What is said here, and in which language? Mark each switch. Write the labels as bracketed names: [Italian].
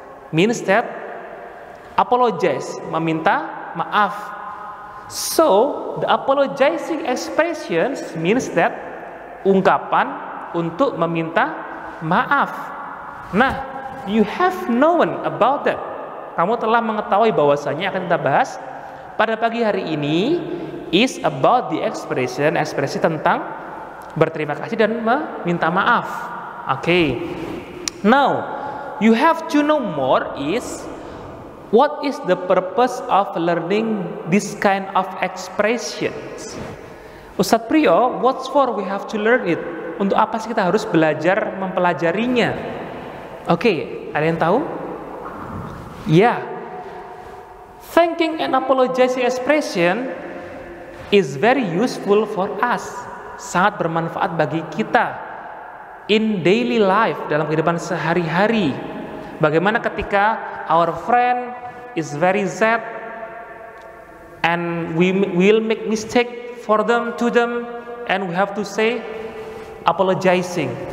[English] Means that apologize, [Indonesian] meminta maaf. [English] So, the apologizing expressions means that [Indonesian] ungkapan untuk meminta maaf. [English] Nah, you have known about that. [Indonesian] Kamu telah mengetahui bahwasanya akan kita bahas pada pagi hari ini [English] is about the expression, [Indonesian] ekspresi tentang berterima kasih dan meminta maaf. [English] Okay. Now, you have to know more is what is the purpose of learning this kind of expressions? Ustadz Priyo, what's for we have to learn it? [Indonesian] Untuk apa sih kita harus belajar mempelajarinya? Oke, ada yang tahu? [English] Ya, thanking and apologizing expression is very useful for us. [Indonesian] Sangat bermanfaat bagi kita [English] in daily life, [Indonesian] dalam kehidupan sehari-hari. Bagaimana ketika [English] our friend is very sad and we will make mistake for them, to them, and we have to say apologizing.